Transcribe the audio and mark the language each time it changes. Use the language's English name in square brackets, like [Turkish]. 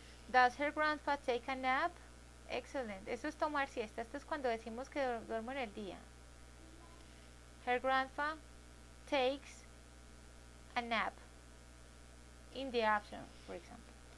[English] Does her grandpa take a nap? [Spanish] Excellent. Eso es tomar siesta. Esto es cuando decimos que duermo en el día. [English] Her grandpa takes a nap in the afternoon, for example.